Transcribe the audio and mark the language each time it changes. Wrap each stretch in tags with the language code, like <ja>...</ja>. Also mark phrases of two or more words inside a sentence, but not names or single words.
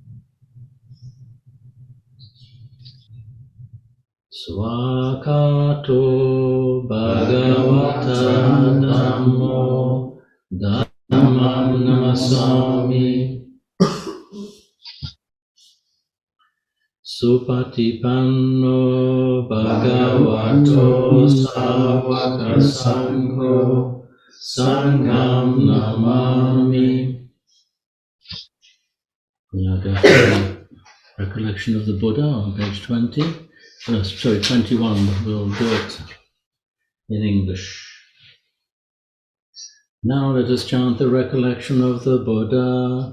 <pi>Swakato Bhagavata Dhammo Dhammam Namasami Supatipanno bhagavato sāvaka sangho sangham namami.</pi> <en>We now go to the recollection of the Buddha on page 20. Sorry, 21. We'll do it in English. Now let us chant the recollection of the Buddha.</en>